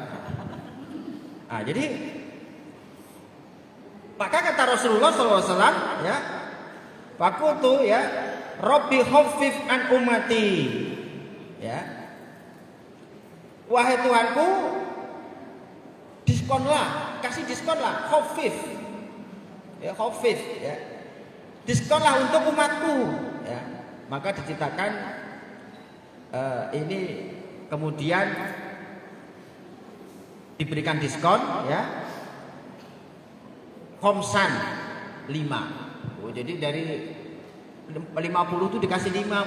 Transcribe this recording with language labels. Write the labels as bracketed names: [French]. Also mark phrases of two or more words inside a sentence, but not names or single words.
[Indonesian] Nah, jadi maka kata Rasulullah SAW ya, Fakutu ya, [Arabic] رب خفف عن أمتي [Indonesian] ya, wahai Tuhanku, diskonlah, kasih diskonlah, khaffif ya, khaffif ya, diskonlah untuk umatku ya. Maka diceritakan ini kemudian diberikan diskon ya, khomsan 5. Oh, jadi dari 50 itu dikasih 5 Bu.